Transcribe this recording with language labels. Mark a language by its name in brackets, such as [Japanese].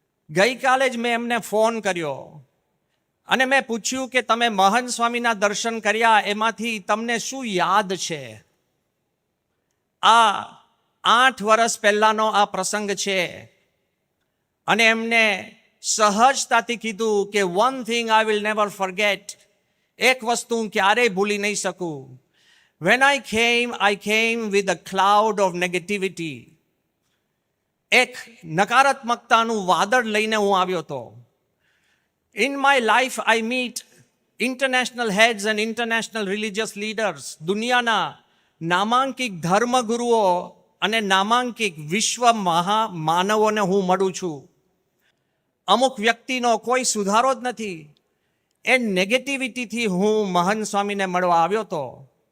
[Gujarati] ગઈકાલે જ મેં એમને ફોન કર્યો અને મેં પૂછ્યું કે તમે મહંત સ્વામીના દર્શન કર્યા, એમાંથી તમને શું યાદ છે? આ 8 વર્ષ પહેલાનો આ પ્રસંગ છે. અને એમને સહજતાથી કીધું કે [English] one thing I will never forget, [Gujarati] એક વસ્તુ હું ક્યારેય ભૂલી નહીં શકું. [English] When I came with a cloud of negativity. [Gujarati] એક નકારાત્મકતાનું વાદળ લઈને હું આવ્યો હતો. [English] In my life I meet international heads and international religious leaders. [Gujarati] દુનિયાના નામાંકિત ધર્મગુરુઓ અને નામાંકિત વિશ્વ માનવોને હું મળું છું. અમુક વ્યક્તિનો કોઈ સુધારો જ નથી. એ નેગેટિવિટીથી હું મહંત સ્વામીને મળવા આવ્યો હતો.